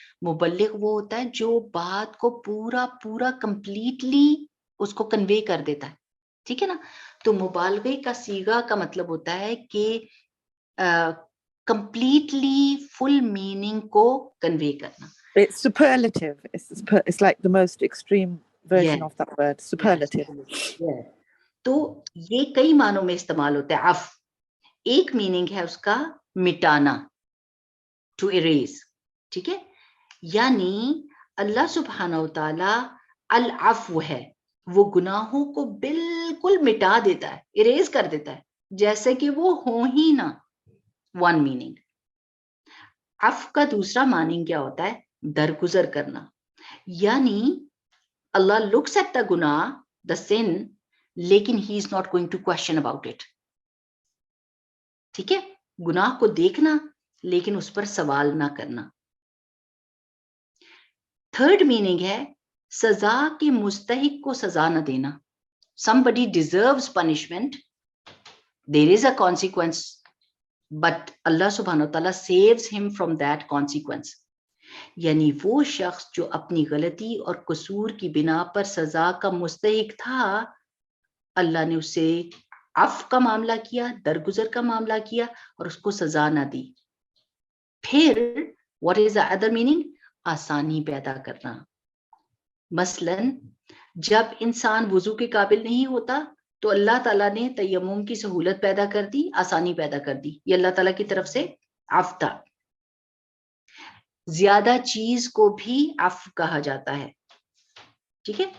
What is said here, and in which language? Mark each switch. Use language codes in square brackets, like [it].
[ur] مبلغ وہ ہوتا ہے جو بات کو پورا پورا کمپلیٹلی اس کو کنوے کر دیتا ہے. ٹھیک ہے نا. تو مبالغے کا صیغہ کا مطلب ہوتا ہے کہ [en] completely full meaning [ur] کو کنوے کرنا. [en] It's superlative. It's like the most extreme version of that word. Superlative. Yes. [ur] تو یہ کئی معنوں میں استعمال ہوتا ہے. عف ایک میننگ ہے اس کا مٹانا، [en] To erase. [ur] ٹھیک ہے. یعنی اللہ سبحانہ و تعالی العفو ہے، وہ گناہوں کو بالکل مٹا دیتا ہے، اریز کر دیتا ہے جیسے کہ وہ ہوں ہی نہ. [en] One meaning. [ur] عفو کا دوسرا معنی کیا ہوتا ہے؟ درگزر کرنا. یعنی [en] Allah looks at the [ur] گناہ، [en] the sin, [ur] لیکن [en] He is not going to question about it. [ur] ٹھیک ہے. گناہ کو دیکھنا لیکن اس پر سوال نہ کرنا. [en] third meaning [ur] ہے سزا کے مستحق کو سزا نہ دینا. [en] somebody deserves punishment, there is a consequence, but Allah subhanahu wa ta'ala saves him from that consequence. [ur] یعنی وہ شخص جو اپنی غلطی اور قصور کی بنا پر سزا کا مستحق تھا، اللہ نے اسے عفو کا معاملہ کیا، درگزر کا معاملہ کیا اور اس کو سزا نہ دی. پھر [en] what is the other meaning؟ [ur] آسانی پیدا کرنا. مثلاً جب انسان وضو کے قابل نہیں ہوتا تو اللہ تعالیٰ نے تیمم کی سہولت پیدا کر دی، آسانی پیدا کر دی. یہ اللہ تعالیٰ کی طرف سے عفو تھا. زیادہ چیز کو بھی عفو کہا جاتا ہے. ٹھیک ہے.